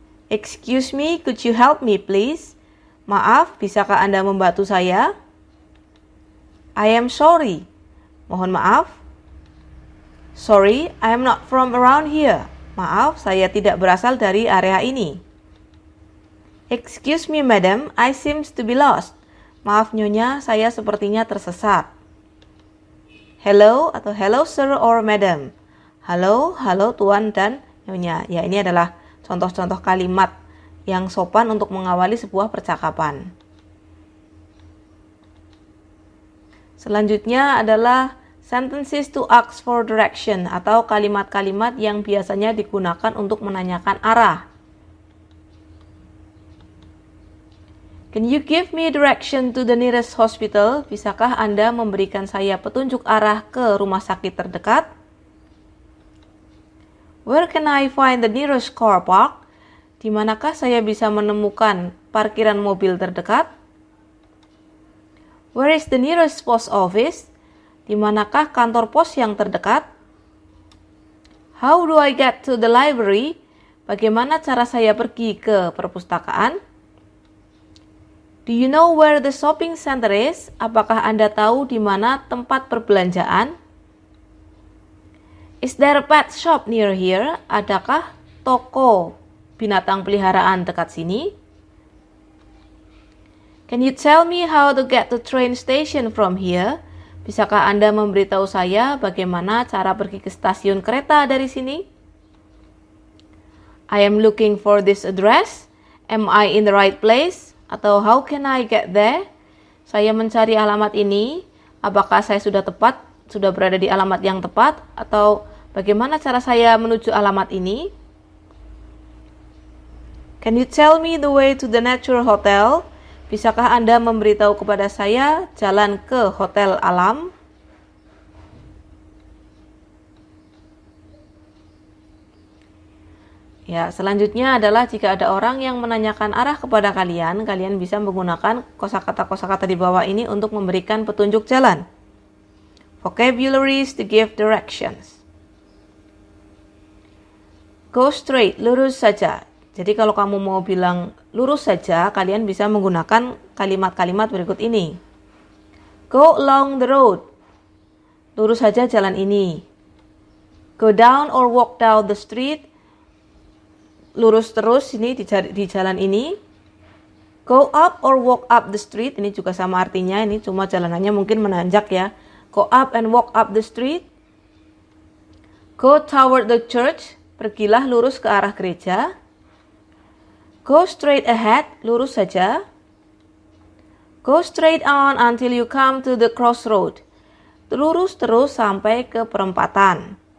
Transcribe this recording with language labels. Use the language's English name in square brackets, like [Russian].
[English] Excuse me, could you help me please? [Indonesian] Maaf, bisakah Anda membantu saya? [English] I am sorry. [Indonesian] Mohon maaf. [English] Sorry, I am not from around here. [Indonesian] Maaf, saya tidak berasal dari area ini. [English] Excuse me, madam, I seems to be lost. [Indonesian] Maaf nyonya, saya sepertinya tersesat. Hello atau [English] hello sir or madam. [Indonesian] Halo tuan dan nyonya. Ya, ini adalah contoh-contoh kalimat yang sopan untuk mengawali sebuah percakapan. Selanjutnya adalah [English] Sentences to ask for direction [Indonesian] atau kalimat-kalimat yang biasanya digunakan untuk menanyakan arah. [English] Can you give me direction to the nearest hospital? [Indonesian] Bisakah Anda memberikan saya petunjuk arah ke rumah sakit terdekat? [English] Where can I find the nearest car park? [Indonesian] Di manakah saya bisa menemukan parkiran mobil terdekat? [English] Where is the nearest post office? [Indonesian] Di manakah kantor pos yang terdekat? [English] How do I get to the library? [Indonesian] Bagaimana cara saya pergi ke perpustakaan? [English] Do you know where the shopping center is? [Indonesian] Apakah Anda tahu di mana tempat perbelanjaan? [English] Is there a pet shop near here? [Indonesian] Adakah toko binatang peliharaan dekat sini? [English] Can you tell me how to get to train station from here? [Indonesian] Bisakah Anda memberitahu saya bagaimana cara pergi ke stasiun kereta dari sini? [English] I am looking for this address. Am I in the right place? [Indonesian] Atau [English] how can I get there? [Indonesian] Saya mencari alamat ini. Apakah saya sudah berada di alamat yang tepat? Atau bagaimana cara saya menuju alamat ini? [English] Can you tell me the way to the Nature Hotel? [Indonesian] Bisakah Anda memberitahu kepada saya jalan ke hotel alam? Ya, selanjutnya adalah jika ada orang yang menanyakan arah kepada kalian, kalian bisa menggunakan kosakata-kosakata di bawah ini untuk memberikan petunjuk jalan. [English] Vocabularies to give directions. Go straight, [Indonesian] lurus saja. Jadi kalau kamu mau bilang lurus saja, kalian bisa menggunakan kalimat-kalimat berikut ini. [English] Go along the road. [Indonesian] Lurus saja jalan ini. [English] Go down or walk down the street. [Indonesian] Lurus terus ini di jalan ini. [English] Go up or walk up the street. [Indonesian] Ini juga sama artinya, ini cuma jalanannya mungkin menanjak ya. [English] Go up and walk up the street. Go toward the church. [Indonesian] Pergilah lurus ke arah gereja. [English] Go straight ahead, [Indonesian] lurus saja. [English] Go straight on until you come to the crossroad. [Indonesian] Lurus terus sampai ke perempatan.